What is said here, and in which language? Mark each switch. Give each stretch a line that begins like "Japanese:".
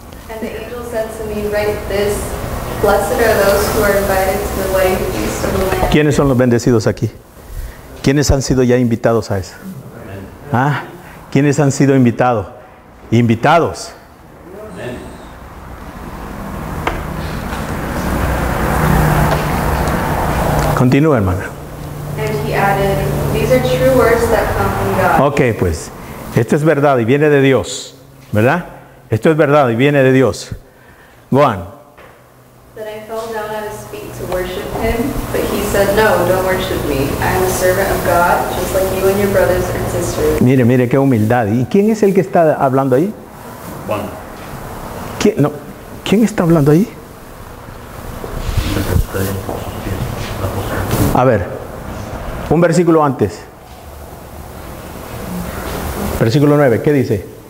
English: And the angel said to me, write this, blessed are those who are invited to the wedding feast of the Lamb.
Spanish: ¿Quiénes son los bendecidos aquí? ¿Quiénes han sido ya invitados a eso? ¿Ah? ¿Quiénes han sido invitados? Invitados. Continúa, hermana.
English: And he added, these are true words that come from God.
Spanish: Ok, pues, esto es verdad y viene de Dios, ¿verdad? Esto es verdad y viene de Dios.
English: Go on. Then I fell down at his feet to worship him, but he said, no, don't worship me. I am a servant of God, just like you and your brothers and sisters.
Spanish: Mire, mire qué humildad. ¿Y quién es el que está hablando ahí? Juan. ¿Quién está hablando ahí? A ver, un versículo antes. Versículo 9, ¿qué dice?